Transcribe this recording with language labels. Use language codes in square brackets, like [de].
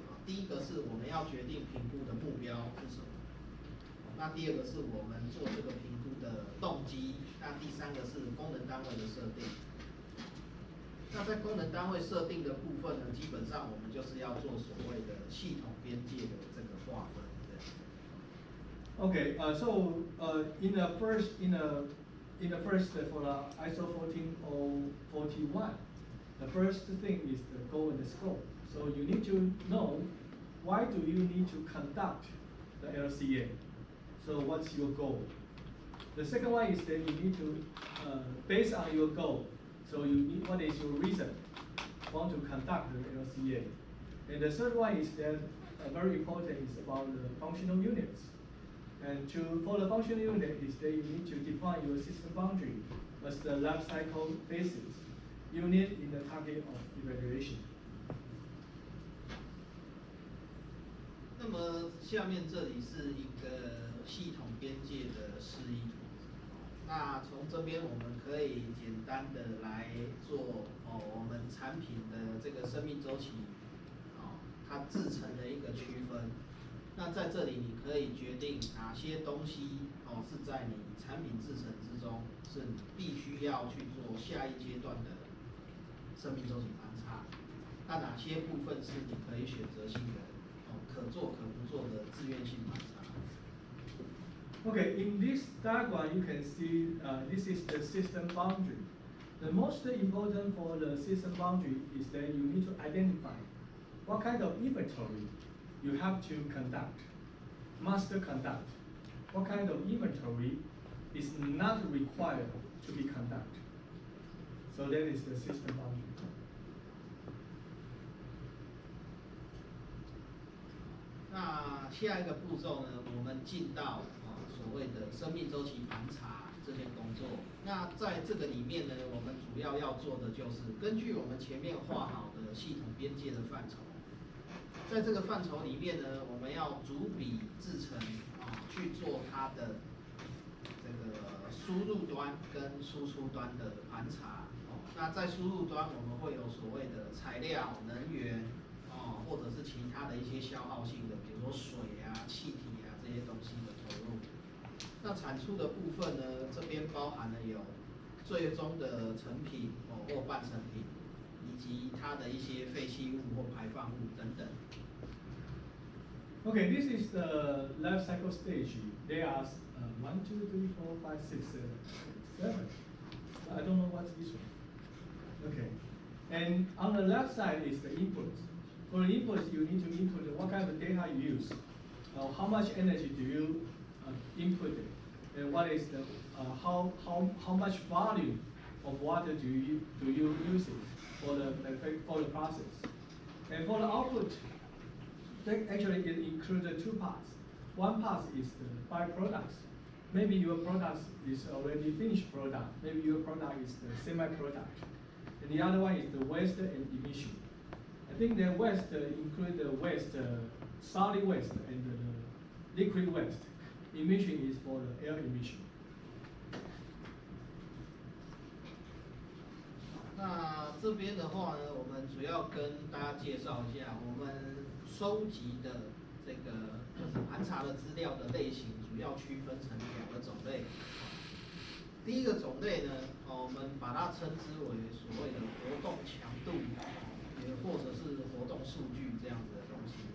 [zh] 第一个是我们要决定评估的目标是什么。那第二个是我们做这个评估的动机。那第3个是功能单位的设定。那在功能单位设定的部分呢，基本上我们就是要做所谓的系统边界的这个划分。 [en] Okay, so in the first for the ISO 14041, the first thing is the goal and the scope. So you need to know why do you need to conduct the LCA. So what's your goal? The second one is that you need to based on your goal. So you need what is your reason want to conduct the LCA. And the third one is that very important is about the functional units. And for the functional unit is that you need to define your system boundary as the life cycle basis unit in the target of evaluation. [zh] 那么下面这里是一个系统边界的示意图。那从这边我们可以简单的来做我们产品的这个生命周期它制成的一个区分。那在这里你可以决定哪些东西是在你产品制成之中是你必须要去做下一阶段的生命周期盘查。那哪些部分是你可以选择性的可做可不做的自愿性盘查。 [en] Okay, in this diagram you can see this is the system boundary. The most important for the system boundary is that you need to identify what kind of inventory you have to conduct, must conduct. What kind of inventory is not required to be conducted. So that is the system boundary. [zh] 那下一个步骤呢，我们进到所谓的生命周期盘查这件工作。那在这个里面呢，我们主要要做的就是根据我们前面画好的系统边界的范畴，在这个范畴里面呢，我们要逐笔制成去做它的这个输入端跟输出端的盘查。那在输入端我们会有所谓的材料、能源或者是其他的一些消耗性的，比如说水啊、气体啊这些东西的投入。那产出的部分呢，这边包含了有最终的成品或半成品，以及它的一些废弃物或排放物等等。 [en] Okay, this is the life cycle stage. There are 1, 2, 3, 4, 5, 6, 7. I don't know what's this one. Okay, and on the left side is the inputs. For the inputs, you need to input what kind of data you use, how much energy do you input it, and what is the how much volume of water do you use it for the process, and for the output. Actually, it includes two parts. One part is the byproducts. Maybe your product is already finished product. Maybe your product is the semi-product. And the other one is the waste and emission. I think the waste include the waste, solid waste and the liquid waste. Emission is for the air emission. [zh] 那这边的话呢，我们主要跟大家介绍一下我们收集的这个盘查的资料的类型，主要区分成2个种类。第一个种类呢，我们把它称之为所谓的活动强度，也或者是活动数据这样子的东西。